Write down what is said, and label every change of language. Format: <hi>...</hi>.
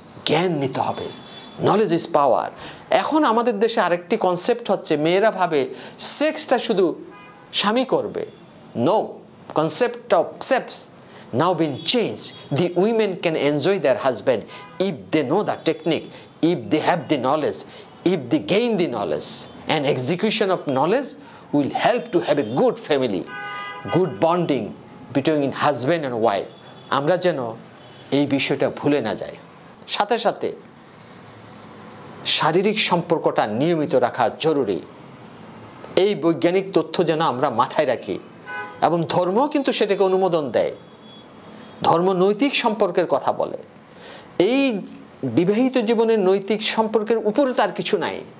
<bn>জ্ঞান নিতে হবে,</bn> <en>Knowledge is power.</en> <bn>এখন আমাদের দেশে আরেকটি কনসেপ্ট হচ্ছে, মেয়েরা ভাবে সেক্সটা শুধু স্বামী করবে।</bn> <en>No, concept of sex now been changed. The women can enjoy their husband if they know the technique, if they have the knowledge, if they gain the knowledge. And execution of knowledge will help to have a good family, good bonding between husband and wife.</en> <bn>আমরা যেন এই বিষয়টা ভুলে না যাই। সাথে সাথে শারীরিক সম্পর্কটা নিয়মিত রাখা জরুরি। এই বৈজ্ঞানিক তথ্য যেন আমরা মাথায় রাখি, এবং ধর্ম কিন্তু সেটাকে অনুমোদন দেয়। ধর্ম নৈতিক সম্পর্কের কথা বলে। এই বিবাহিত জীবনের নৈতিক সম্পর্কের উপরে তার কিছু নাই।</bn>